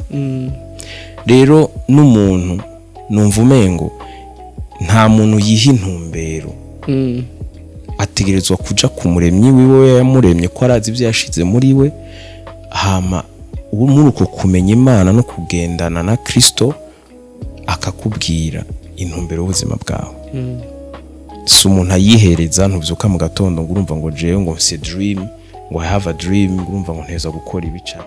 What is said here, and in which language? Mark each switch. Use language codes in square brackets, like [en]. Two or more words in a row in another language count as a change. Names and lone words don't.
[rn] Rero n'umuntu numva umengo nta muntu yiha intumbero, ategerezwa kuja ku muremyi wiwe yamuremye ko arazi ivyo yashize muri we, hama muri uko kumenya Imana no kugendana na Kristo akakubwira intumbero y'ubuzima bwawe. Si umuntu ayihereza, ntuvyuka mu gatondo ngo urumva ngo jewe ngo mfise dream, ngo [en] I have a dream, [rn] ngo urumva ngo nteza gukora ibica.